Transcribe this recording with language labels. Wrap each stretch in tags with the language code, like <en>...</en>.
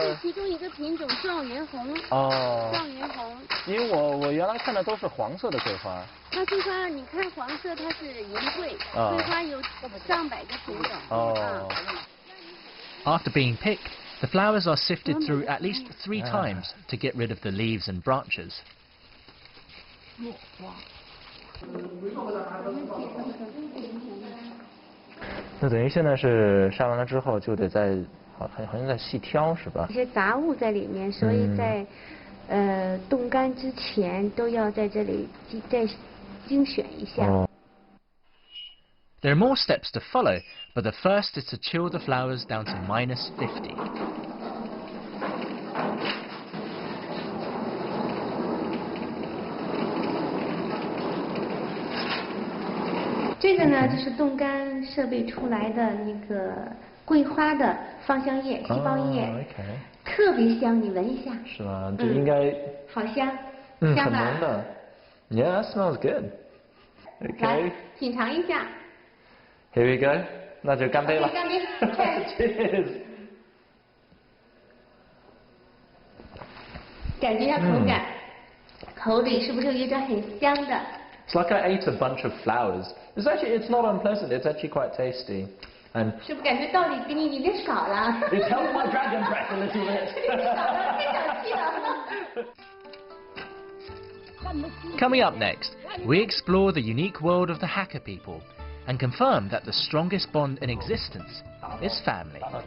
<zh>是其中一个品种状元红。哦。状元红。因为我原来看的都是黄色的桂花。那桂花，你看黄色它是银桂，桂花有上百个品种。哦。</zh> <en>After being picked, the flowers are sifted through at least 3 times to get rid of the leaves and branches.</en> <zh>那等于现在是杀完了之后就得在好像在细挑是吧？一些杂物在里面，所以在冻干之前都要在这里再精选一下。</zh> <en>There are more steps to follow, but the first is to chill the flowers down to -50.</en> <zh>这个呢，就是冻干设备出来的那个桂花的芳香液、细胞液，</zh> <en>OK</en> <zh>特别香，你闻一下。是吗？这应该好香，很香吧？浓的。</zh> <en>Yeah, that smells good.</en> <zh>来</zh> <en>OK,</en> <zh>品尝一下。</zh> <en>here we go.</en> <zh>那就干杯了。干杯</zh> <en>Cheers.</en> <zh>感觉一下口感，口里是不是有一种很香的？</zh> <en>It's like I ate a bunch of flowers. It's not unpleasant. It's actually quite tasty. And</en> <zh>是不是感觉道理给你有点少了？</zh> <en>it helped my dragon breath a little bit.</en> <zh>少了，太小气了。</zh> <en>Coming up next, we explore the unique world of the Hakka people and confirm that the strongest bond in existence is family.</en>